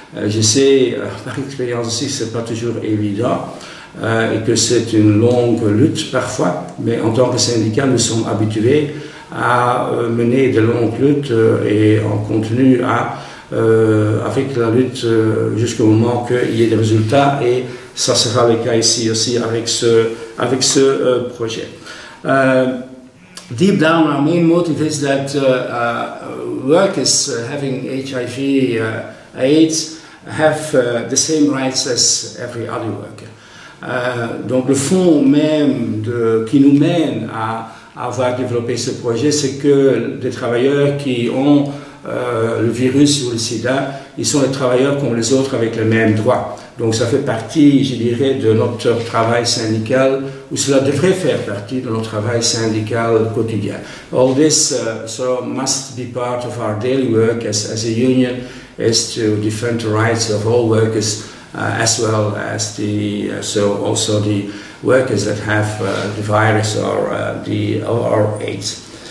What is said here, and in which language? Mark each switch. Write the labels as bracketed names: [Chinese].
[French] Je sais par expérience aussi que ce n'est pas toujours évident et que c'est une longue lutte parfois, mais en tant que syndicat, nous sommes habitués à mener de longues luttes et on continue avec la lutte jusqu'au moment qu'il y ait des résultats, et ça sera le cas ici aussi avec ce projet. [English] Deep down, our main motive is that workers having HIV/AIDS have the same rights as every other worker. [French] Donc le fond même qui nous mène à avoir développé ce projet, c'est que des travailleurs qui ont le virus ou le sida, ils sont des travailleurs comme les autres avec les mêmes droits. Donc ça fait partie, je dirais, de notre travail syndical, ou cela devrait faire partie de notre travail syndical quotidien. [English] All this must be part of our daily work as a union, is to defend the rights of all workers, as well as also the workers that have the virus or AIDS.